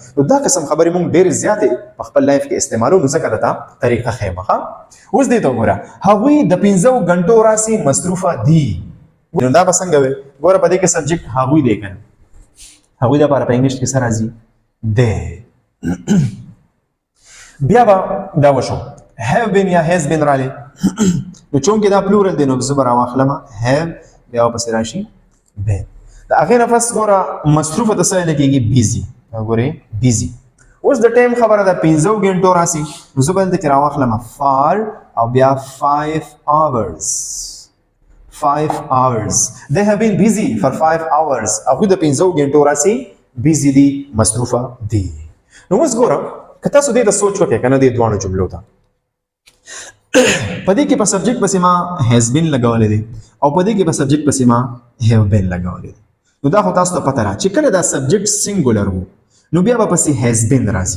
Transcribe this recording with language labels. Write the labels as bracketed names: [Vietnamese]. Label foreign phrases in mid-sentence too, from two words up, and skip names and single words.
[Pashto] نو دا قسم خبرې مونږ ډېرې زیاتې په خپل لایف کې استعمالو نو ځکه درته طریقه ښیم ښه. اوس دې ته وګوره هغوی د 15 غنټو راسې مصروفه دي. نو دا به څنګه وي ګوره په دې کې سبجیکټ هغوی دی که نه هغوی دپاره په انګلیش کې څه راځي دی. بیا به دا وشو [English] have been [Pashto] یا [English] has been [Pashto] رالی. نو چونکې دا پلورل دی نو زه به راواخلم have بیا ورپسې راشي been. د هغې نه پس ګوره مصروفه ته څه ویلی کېږي بیزي. ګورئ بیزي. اوس د ټایم خبره ده 15 غنټو راسي نو زه به دلته کې راواخلم فار او بیا 5 hours. [English] 5 hours. They have been busy for 5 hours. [Pashto] هغوی د 15 غنټو راسي بیزي دي مصروفه دي. نو اوس ګوره که تاسو دې ته سوچ وکړئ که نه دې دواړو جملو ته په دې کې په سبجیکټ پسې ما [English] has been [Pashto] لګولی دی او په دې کې په سبجیکټ پسې ما [English] have been [Pashto] لګولی دی. نو دا خو تاسو ته پته ده چې کله دا [English] subject singular [Pashto] وو نو بیا به پسې [English] has been [Pashto] راځي.